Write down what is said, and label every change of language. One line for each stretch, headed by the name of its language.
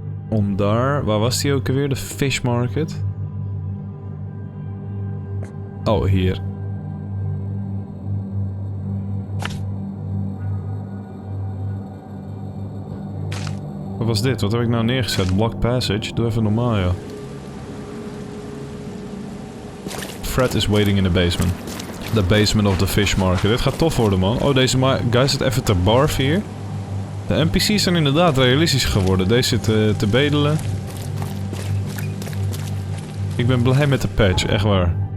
Dutch: Om daar... Waar was die ook alweer? De fish market? Oh, hier. Wat was dit? Wat heb ik nou neergezet? Block passage? Doe even normaal, ja.
English: Fred is waiting in the basement. The basement of the fish market.
Dutch: Dit gaat tof worden, man. Oh, deze guy zit even te barf hier. De NPC's zijn inderdaad realistisch geworden. Deze zit te bedelen. Ik ben blij met de patch, echt waar.